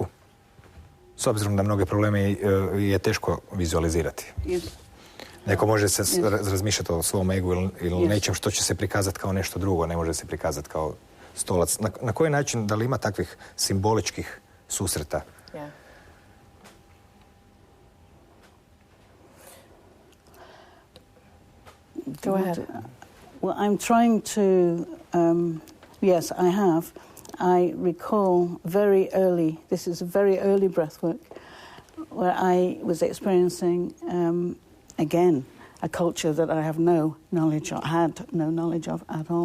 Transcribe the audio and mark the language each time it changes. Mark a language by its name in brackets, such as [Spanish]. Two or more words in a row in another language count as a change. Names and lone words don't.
[Croatian] S obzirom da mnoge probleme je teško vizualizirati. Neko može se razmišljati o svom egu ili nečem što će se prikazati kao nešto drugo, ne može se prikazati kao stolac. Na koji način, da li ima takvih simboličkih susreta? [English] Go ahead. Well, I'm trying to, yes, I have. I recall very early, this is a very early breath work, where I was experiencing, again, a culture that I have no knowledge of, had no knowledge of at all.